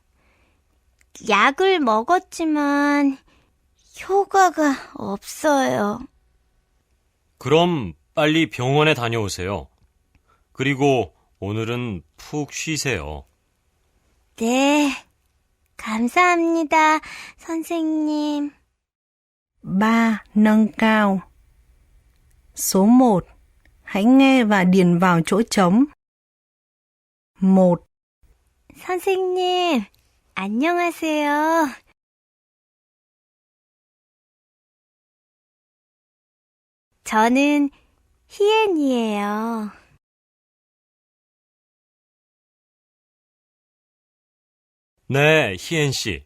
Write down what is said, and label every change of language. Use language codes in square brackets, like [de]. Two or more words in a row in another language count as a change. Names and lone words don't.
[ko] 약을 먹었지만 효과가 없어요. 그럼 빨리 병원에 다녀오세요. 그리고 오늘은 푹 쉬세요. 네, 감사합니다, 선생님. [vi] Ba. Nâng cao. Số 1. Hãy nghe và điền vào chỗ trống. 1, [ko] 선생님, 안녕하세요. 저는 희엔이에요. 네, 희엔 씨.